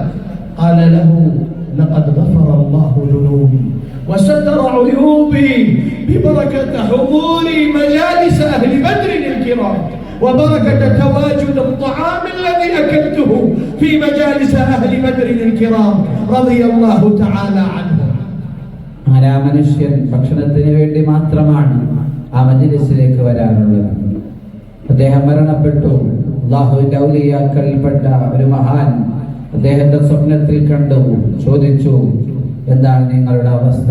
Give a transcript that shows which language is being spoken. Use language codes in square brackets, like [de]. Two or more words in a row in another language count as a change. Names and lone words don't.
[ar] قال له لقد غفر الله ذنوبي وستر عيوبي ببركة حضوري مجالس أهل بدر الكرام وبركة تواجد الطعام الذي أكلته في مجالس أهل بدر الكرام رضي الله تعالى عنهم. [ml] അങ്ങനെ ആ മനുഷ്യൻ ഭക്ഷണത്തിന് വേണ്ടി മാത്രമാണ് ആ മജ്‌ലിസിലേക്ക് വരാറുള്ളത്. അദ്ദേഹം മരണപ്പെട്ടു. അല്ലാഹുവിന്റെ ഔലിയാക്കളിൽപ്പെട്ട ഒരു മഹാൻ അദ്ദേഹത്തെ സ്വപ്നത്തിൽ കണ്ടു. ചോദിച്ചു, എന്താണ് നിങ്ങളുടെ അവസ്ഥ?